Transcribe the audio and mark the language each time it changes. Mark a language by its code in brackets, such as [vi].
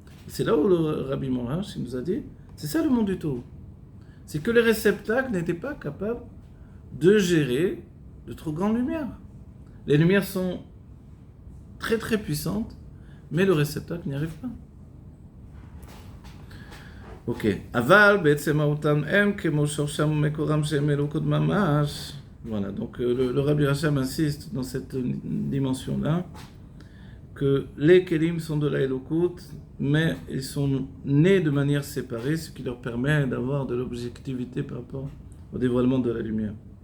[fr] C'est là où le Rabbi Morash nous a dit, c'est ça le monde du Tohu. C'est que les réceptacles n'étaient pas capables de gérer de trop grandes lumières. Les lumières sont très très puissantes, mais le réceptacle n'y arrive pas. Ok. [he] Aval, בעצם מהותם הם, כמו שורשם ומקורם שהם אלוקות ממש. [fr] Voilà, donc le Rabbi Racham insiste dans cette dimension-là que les Kélim sont de la Elokut, mais ils sont nés de manière séparée, ce qui leur permet d'avoir de l'objectivité par rapport au dévoilement de la lumière.